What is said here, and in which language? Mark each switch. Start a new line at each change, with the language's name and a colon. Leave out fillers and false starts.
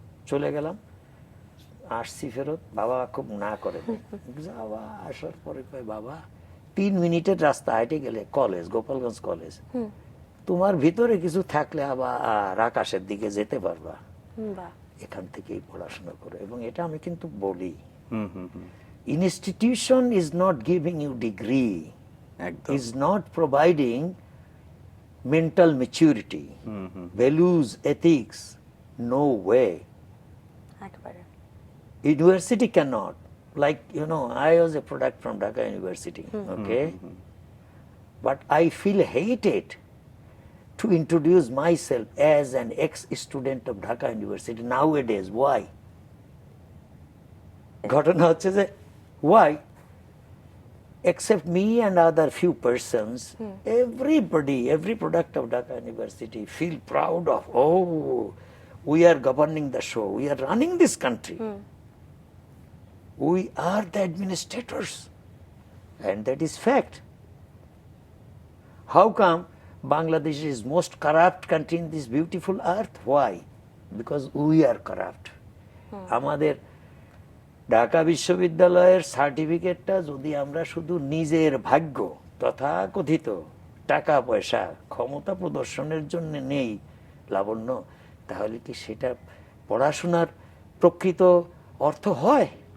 Bangla: চলে গেলাম, আসছি ফেরত, বাবা খুব না করে যাওয়া আসার পরে কয় বাবা 3 মিনিটের রাস্তা হেঁটে গেলে কলেজ, গোপালগঞ্জ কলেজ, তোমার ভিতরে কিছু থাকলে আবার আকাশের দিকে যেতে পারবা, বাহ। এখান থেকেই পড়াশোনা করো। এবং এটা আমি কিন্তু বলি,
English: institution is not giving you degree, একদম। is not providing mental maturity, values, ethics, no way.
Bangla: একেবারে।
English: University cannot. Like, you know, I was a product from Dhaka University, okay? But I feel hated to introduce myself as an ex-student of Dhaka University nowadays. Why?
Bangla: ঘটনা হচ্ছে যে
English: why? Except me and other few persons, everybody, every product of Dhaka University feel proud of, oh, we are governing the show, we are running this country. We are the administrators. And that is fact. How come Bangladesh is most corrupt country in this beautiful earth? Why? Because we are corrupt.
Bangla: আমাদের ঢাকা বিশ্ববিদ্যালয়ের সার্টিফিকেটটা যদি আমরা শুধু নিজের ভাগ্য তথাকথিত টাকা পয়সা ক্ষমতা প্রদর্শনের জন্য নেই লাবণ্য, তাহলে কি সেটা পড়াশোনার প্রকৃত অর্থ হয়?